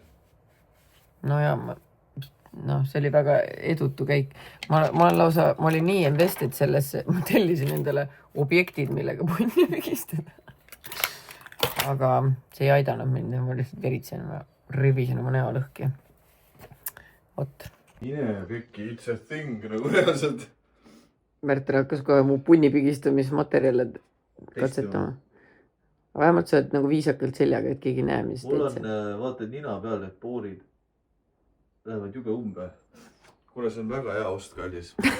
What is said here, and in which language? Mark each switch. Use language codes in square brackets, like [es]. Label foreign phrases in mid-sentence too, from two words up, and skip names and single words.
[et] No ja, see oli väga edutu käik. Ma olin nii invested sellesse, ma tellisin endale objektid, millega punni pigistada. Aga see ei aidanud mind, ma lihtsalt veritsen, ma rivisin oma näo lõhki. Oot. Mine pekki, [en] it's a thing [et] nagu reaalselt. Märter hakkas kohe mu punni pigistamismaterjale katsetama. Aga vähemalt sa oled nagu viisakalt seljaga, et keegi näe, mis Mul teed on, vaata nina peal need poorid. Lähevad jube umbe. Kuule, see on väga hea ost, kallis.